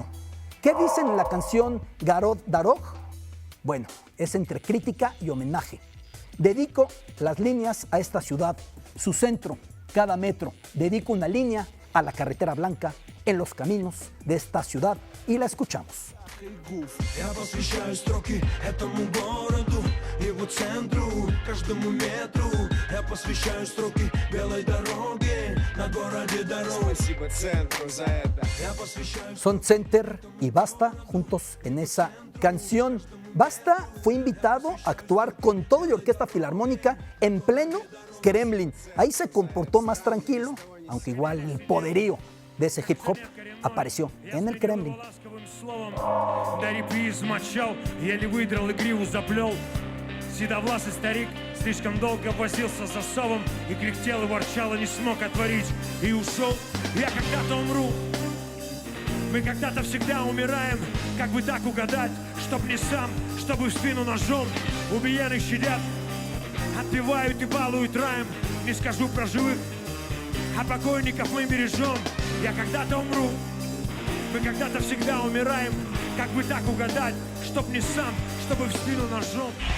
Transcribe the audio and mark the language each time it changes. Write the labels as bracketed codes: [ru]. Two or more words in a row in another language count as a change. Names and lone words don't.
[es] ¿Qué dicen en la canción Gorod Dorog? Bueno, es entre crítica y homenaje. Dedico las líneas a esta ciudad, su centro, cada metro. Dedico una línea a la carretera blanca en los caminos de esta ciudad y la escuchamos. [ru] Я посвящаю строки этому городу, его центру, каждому метру. Я посвящаю строки белой дороге, на городе дорог. Спасибо центру за это. [es] Son Center y Basta juntos en esa canción. Basta fue invitado a actuar con todo y orquesta filarmónica en pleno Kremlin. Ahí se comportó más tranquilo, aunque igual el poderío de ese hip hop apareció en el Kremlin. [ru] Седовласый старик слишком долго возился с засовом и кряхтел и ворчал, и не смог отворить, и ушел. Я когда-то умру, мы когда-то всегда умираем. Как бы так угадать, чтоб не сам, чтобы в спину ножом. Убиенных щадят, отпевают и балуют раем. Не скажу про живых, а покойников мы бережем. Я когда-то умру, мы когда-то всегда умираем. Как бы так угадать, чтоб не сам, чтобы в спину ножом.